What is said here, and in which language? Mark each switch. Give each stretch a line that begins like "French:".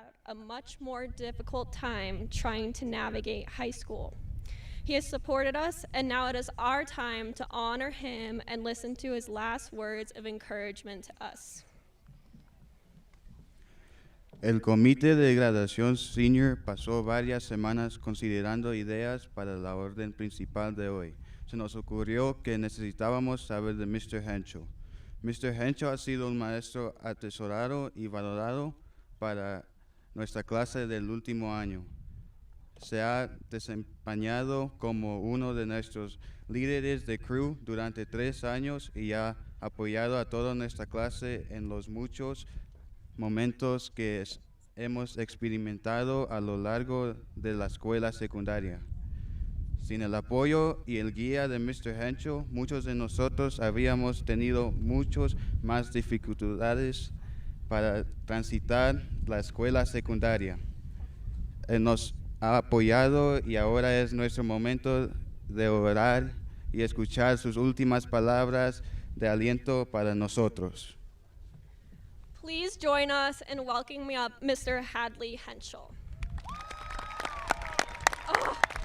English: a much more difficult time trying to navigate high school. He has supported us, and now it is our time to honor him and listen to his last words of encouragement to us.
Spanish: El comité de graduación senior pasó varias semanas considerando ideas para la orden principal de hoy. Se nos ocurrió que necesitábamos saber de Mr. Henschel. Mr. Henschel ha sido un maestro atesorado y valorado para nuestra clase del último año. Se ha desempeñado como uno de nuestros líderes de crew durante 3 años y ha apoyado a toda nuestra clase en los muchos momentos que hemos experimentado a lo largo de la escuela secundaria. Sin el apoyo y el guía de Mr. Henschel, muchos de nosotros habríamos tenido muchas más dificultades para transitar la escuela secundaria. Él nos ha apoyado y ahora es nuestro momento de orar y escuchar sus últimas palabras de aliento para nosotros.
English: Please join us in welcoming up Mr. Hadley Henschel. Oh.